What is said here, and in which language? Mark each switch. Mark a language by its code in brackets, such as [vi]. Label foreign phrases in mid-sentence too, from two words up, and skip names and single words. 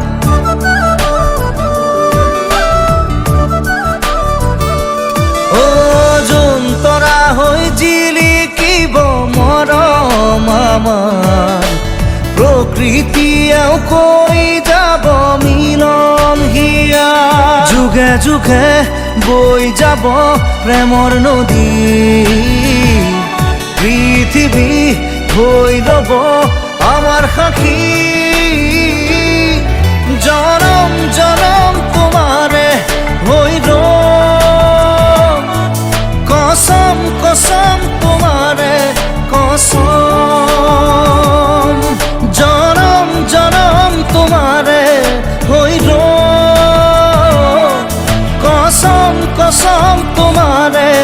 [as] ও যোন তৰা হৈ জিৰিকিব মৰম আমাৰ প্ৰকৃতিয়েও কৈ যাব মিলন হিয়াৰ যুগে যুগে বই যাব প্রেমর নদী [bn] পৃথিবী হই রব আমার সাক্ষী জনম জনম তোমারে হই র কসম কসম তোমারে কসম জনম জনম তোমারে হই র কসম কসম তোমারে